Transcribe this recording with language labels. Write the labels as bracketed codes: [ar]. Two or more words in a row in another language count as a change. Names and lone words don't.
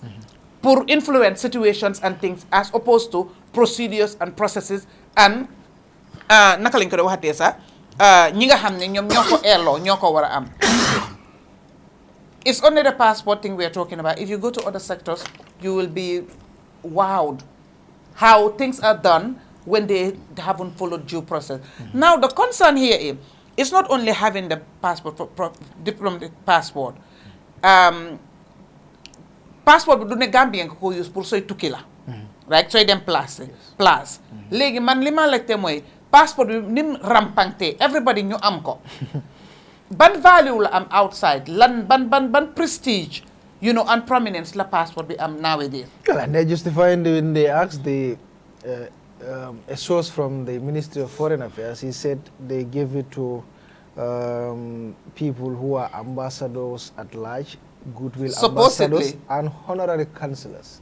[wo] Pour [en] influence situations and things as opposed to procedures and processes [wo] and naka lañ ko waxatee sax ñi nga xam ne ñoom ñoo ko eerloo ñoo ko war a am. [en] It's only the passport thing we are talking about. If you go to other sectors, you will be wowed how things are done when they haven't followed due process. Now the concern here is not only having the passport, diplomatic passport. [wo] Passport bi du ne Gambien ko use pour sooy tukki la right sooy dem place léegi man li ma laajte mooy passport bi nim rampante everybody ñu am ko ban value la am outside lan ban prestige [en] you know and prominence [wo] la passport bi am nowadays. [en] Well, and they justifying when they asked a source from the Ministry of Foreign Affairs, he said they gave it to people who are ambassadors at large, goodwill ambassadors and honorary councillors.